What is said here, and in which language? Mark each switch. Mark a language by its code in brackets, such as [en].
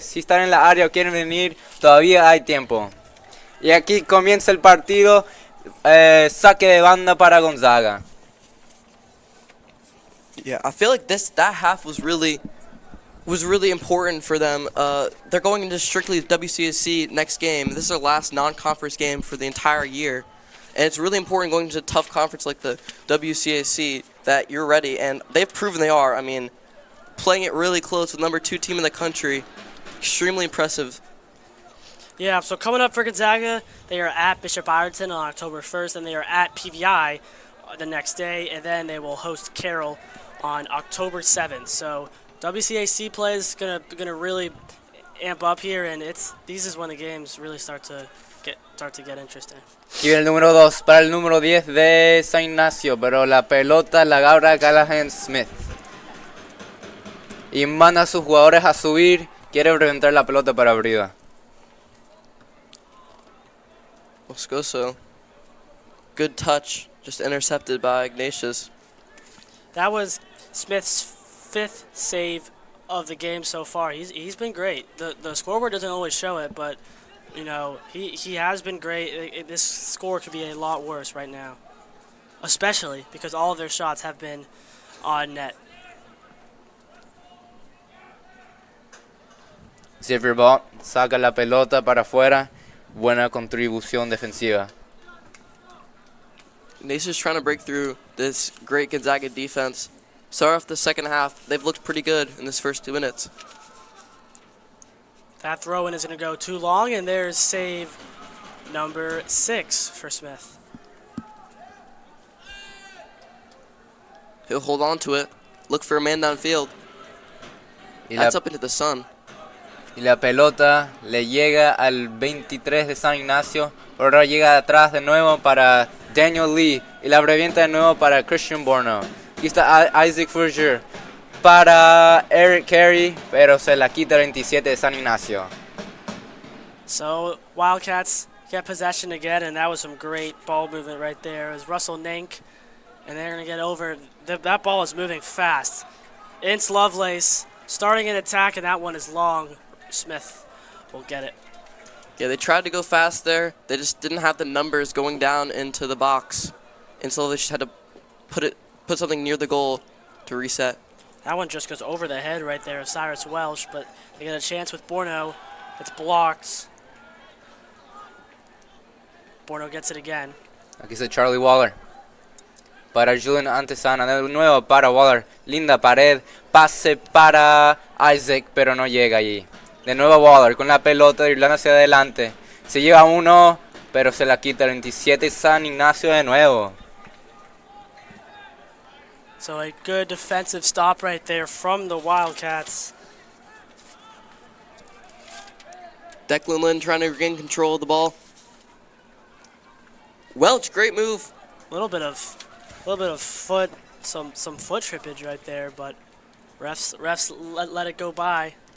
[es] Si están en la área o quieren venir, todavía hay tiempo. Y aquí comienza el partido, saque de banda para Gonzaga. [en] Yeah, I feel like that half was really important for them. They're going into strictly WCSC next game. This is their last non-conference game for the entire year. And it's really important going into a tough conference like the WCAC that you're ready, and they've proven they are. I mean, playing it really close with number 2 team in the country, extremely impressive. Yeah, so coming up for Gonzaga, they are at Bishop Ireton on October 1st, and they are at PVI the next day, and then they will host Carroll on October 7th. So WCAC play is gonna really amp up here, and these is when the games really start to get interesting. [es] Y el número 2 para el número 10 de San Ignacio, pero la pelota la agarra Callahan Smith. Y manda a sus jugadores a subir, quiere reventar la pelota para arriba. [en] Moscoso, good touch, just intercepted by Ignatius. That was Smith's 5th save of the game so far. He's been great. The scoreboard doesn't always show it, but you know, he has been great. This score could be a lot worse right now, especially because all of their shots have been on net. [es] Xavier Ball saca la pelota para afuera, buena contribución defensiva. [en] Ignatius trying to break through this great Gonzaga defense. Start off the second half, they've looked pretty good in this first 2 minutes. That throw-in is going to go too long, and there's save number 6 for Smith. He'll hold on to it, look for a man downfield. That's up into the sun. [es] Y la pelota le llega al 23 de San Ignacio, pero ahora llega atrás de nuevo para Daniel Lee y la revienta de nuevo para Christian Borno. Aquí está Isaac Furger para Eric Carey, pero se la quita el 27 de San Ignacio. [en] So Wildcats get possession again, and that was some great ball movement right there. It was Russell Nank, and they're going to get over. That ball is moving fast. Ince Lovelace starting an attack, and that one is long. Smith will get it. Yeah, they tried to go fast there. They just didn't have the numbers going down into the box. And so they just had to put something near the goal to reset. That one just goes over the head right there of Cyrus Welsh, but they get a chance with Borno. It's blocked. Borno gets it again. [es] Aquí está Charlie Waller. Para Julian Antesana. De nuevo para Waller. Linda pared. Pase para Isaac, pero no llega allí. De nuevo Waller con la pelota, driblando hacia adelante. Se lleva uno, pero se la quita el 27 San Ignacio de nuevo. [en] So a good defensive stop right there from the Wildcats. Declan Lynn trying to regain control of the ball. Welch, great move. A little bit of foot, some foot trippage right there, but refs let it go by.